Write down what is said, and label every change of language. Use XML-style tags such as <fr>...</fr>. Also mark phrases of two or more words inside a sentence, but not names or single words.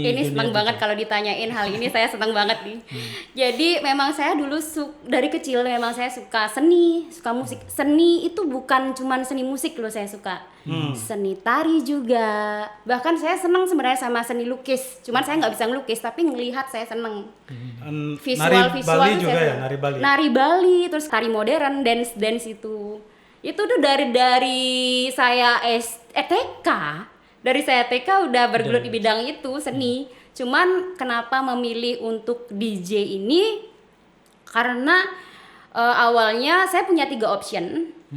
<id>Ini senang banget kalau ditanyain hal ini, saya senang banget nih. Jadi memang saya dulu dari kecil memang saya suka seni, suka musik. Seni itu bukan cuman seni musik loh saya suka. Seni tari juga. Bahkan saya senang sebenarnya sama seni lukis. Cuman saya nggak bisa ngelukis, tapi ngelihat saya senang. Visual Bali juga saya ya, nari Bali. Nari Bali, terus tari modern, dance itu. Itu tuh dari saya TK. Dari saya TK udah bergelut di bidang itu, seni. Cuman kenapa memilih untuk DJ ini? Karena awalnya saya punya 3 option.</id>